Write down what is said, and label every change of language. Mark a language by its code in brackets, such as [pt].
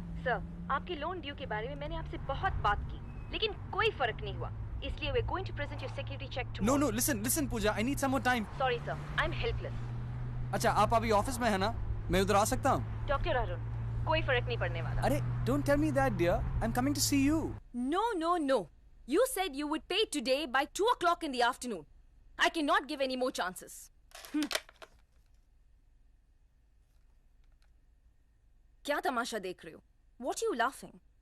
[hi] Sir, आपके loan due के बारे में मैंने आपसे बहुत बात की, लेकिन कोई फर्क नहीं हुआ. [en] इसलिए we're going to present your security check tomorrow. No, listen Pooja, I need some more time. Sorry, sir. I'm helpless. [hi] अच्छा, आप अभी ऑफिस में है ना? मैं उधर आ सकता हूँ? [en] Dr. [hi] Arun, कोई फर्क नहीं पड़ने वाला. [en] अरे, don't tell me that, dear. I'm coming to see you. No. You said you would pay today by 2 o'clock in the afternoon. I cannot give any more chances. [hi] क्या तमाशा देख रहे हो? [en] What are you laughing?